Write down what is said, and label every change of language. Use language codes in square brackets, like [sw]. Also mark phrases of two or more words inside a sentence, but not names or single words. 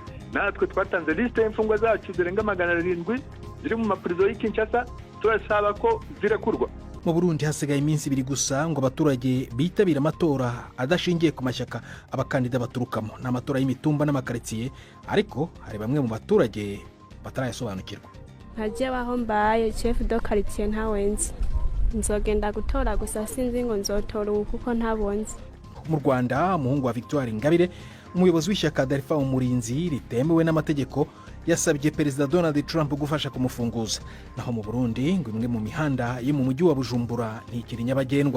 [rw] Natwe twatanze liste y'imfungwa zacu zirenga 700 ziri mu maprizo y'Kinshasa, turasaba ko zirekurwa. Mu Burundi hasigaye iminsi 2 gusa ngo abaturage bitabira amatora adashingiye ku mashyaka abakandida baturukamo. Ni amatora y'imitumba n'amakaritsiye, ariko hari bamwe mu baturage batarayasobanukirwa. [rn] Ntaje baho mbaye [fr] chef de quartier [rn] ntawenzi, nzogenda gutora gusa sinzi ngo nzotora kuko ntabonze. [rw] Mu Rwanda umuhungu wa Victoire Ingabire, umuyobozi w'ishyaka Dalpha Umurinzi ritemewe n'amategeko, yasabye Perezida Donald Trump gufasha kumufunguza. Naho mu Burundi ngo imwe mu mihanda yo mu mujyi wa Bujumbura ntikiri nyabagendwa.